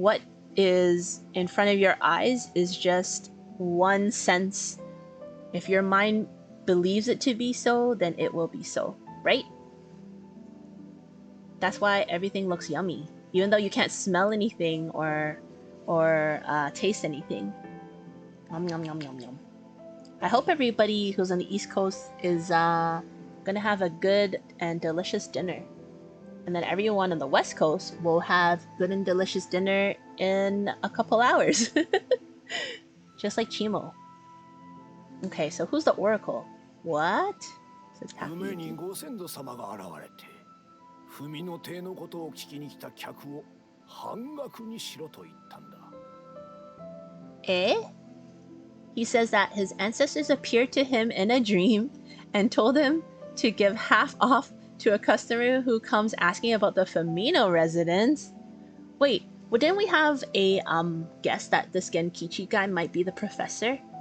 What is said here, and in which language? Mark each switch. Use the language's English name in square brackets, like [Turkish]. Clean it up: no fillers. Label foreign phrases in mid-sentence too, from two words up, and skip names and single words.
[English] What is in front of your eyes is just one sense. If your mind believes it to be so, then it will be so, right? That's why everything looks yummy, even though you can't smell anything or taste anything. Yum, yum, yum, yum, yum. I hope everybody who's on the East Coast is gonna have a good and delicious dinner. And then everyone on the West Coast will have good and delicious dinner in a couple hours. Just like Chimo. Okay, so who's the Oracle? What? Says Takayuki. [Japanese] ご先祖様が現れて、文の帝のことを聞きに来た客を半額にしろと言ったんだ。 [English] Eh? He says that his ancestors appeared to him in a dream and told him to give half off to a customer who comes asking about the Fumino residence. Wait, well, didn't we have a guess that this Genkichi guy might be the professor?